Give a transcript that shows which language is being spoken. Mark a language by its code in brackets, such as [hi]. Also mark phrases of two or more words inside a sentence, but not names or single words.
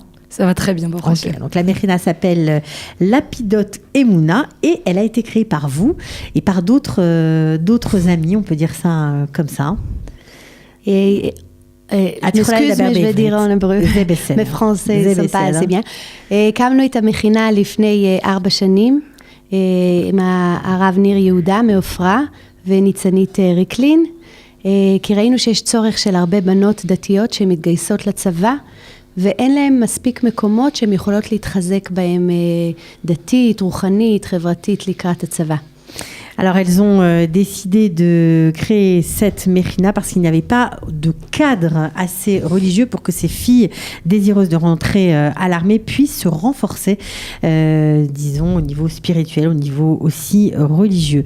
[fr] Ça va très bien, pour Okay. Donc la Mechina s'appelle Lapidot Emouna et elle a été créée par vous et par d'autres amis, on peut dire ça comme ça. Et je m'excuse, mais je vais dire en hébreu, mais français, זה pas assez bien. [he] הקמנו את המכינה לפני 4 שנים, עם הרב ניר יהודה מעופרה וניצנית ריקלין, כי ראינו שיש צורך של הרבה בנות דתיות שמתגייסות לצבא, ואין להם מספיק מקומות שהן יכולות להתחזק בהם דתית, רוחנית, חברתית לקראת הצבא. [fr] Alors, elles ont décidé de créer cette Mechina parce qu'il n'y avait pas de cadre assez religieux pour que ces filles désireuses de rentrer à l'armée puissent se renforcer, disons, au niveau spirituel, au niveau aussi religieux.